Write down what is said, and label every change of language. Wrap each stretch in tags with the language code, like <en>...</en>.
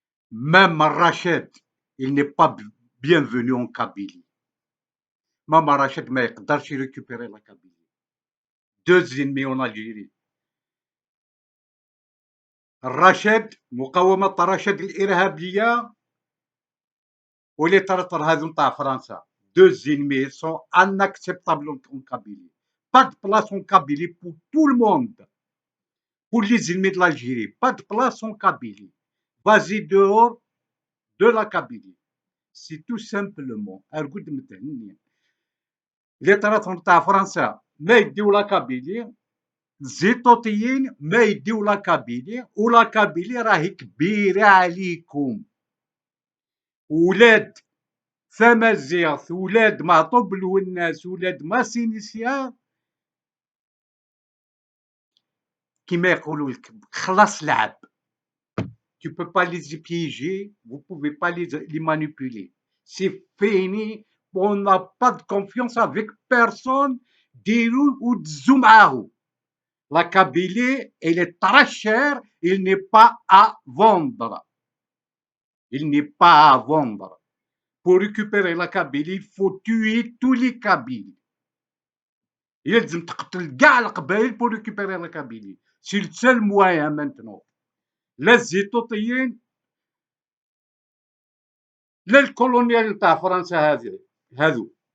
<fr>Même Rachid, il n'est pas bienvenu en Kabylie. Même Rachid</fr> <ar>ما يقدرش</ar> <fr>récupérer la Kabylie. Deux ennemis en Algérie.</fr> <ar>الرشد مقاومة الرشد الإرهابية واللي ترطر هذو نتاع فرنسا.</ar> <fr>Deux ennemis sont inacceptables en Kabylie. Pas de place en Kabylie pour tout le monde. Pour les ennemis de l'Algérie. Pas de place en Kabylie. Vas-y dehors de la Kabylie. C'est tout simplement.</fr> <ar>أرقد متهنية. اللي ترطر نتاع فرنسا ما يديو لا كابيلي. الزيتوطيين ما يديو لا كابيلي ولا كابيلي راهي كبيرة عليكم. ولاد ثمازيغ ولاد معطوب الوناس ولاد ماسينيسيا كيما يقولوا لك خلاص لعب.</ar> <fr>Tu peux pas les piéger, vous pouvez pas les manipuler. C'est fini, on n'a pas de confiance avec personne.</fr> <ar>ديروا وتزوا معاهم.</ar> <fr>La Kabylie, elle est très chère, il n'est pas à vendre. Il n'est pas à vendre. Pour récupérer la Kabylie, il faut tuer tous les Kabyles.</fr> <ar>يلزم تقتل كاع القبائل</ar> <fr>pour récupérer la Kabylie. C'est le seul moyen maintenant.</fr> <ar>لا الزيتوطيين لا الكولونيال تاع فرنسا هذو.</ar>